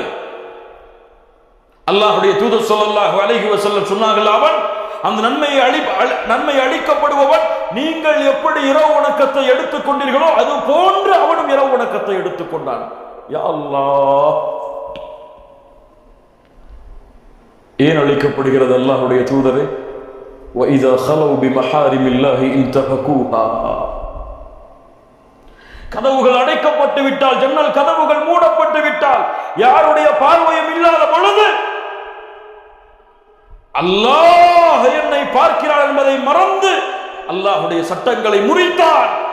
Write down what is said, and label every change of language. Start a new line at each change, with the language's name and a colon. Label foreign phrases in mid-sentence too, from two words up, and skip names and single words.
Tamil: அல்லாஹ்வுடைய தூதர்
Arabic: صلى الله عليه وسلم
Tamil: சொன்னார்கள், அவன் அந்த நன்மை அளிக்கப்படுபவன் நீங்கள் எப்படி இரவு வணக்கத்தை எடுத்துக் கொண்டீர்களோ அது போன்று அவனும் இரவு வணக்கத்தை எடுத்துக் கொண்டான்.
Arabic: يا الله,
Tamil: ஏன் அளிக்கப்படுகிறது அல்லாஹ்வுடைய தூதரே?
Arabic: وَإِذَا خَلَوْا بِمَحَارِمِ اللَّهِ انْتَهَكُوهَا.
Tamil: கதவுகள் அடைக்கப்பட்டு விட்டால், ஜன்னல் கதவுகள் மூடப்பட்டு விட்டால், யாருடைய பார்வையும் இல்லாத பொழுது அல்லாஹ் என்னை பார்க்கிறார் என்பதை மறந்து அல்லாஹ்வுடைய சட்டங்களை முறித்தான்.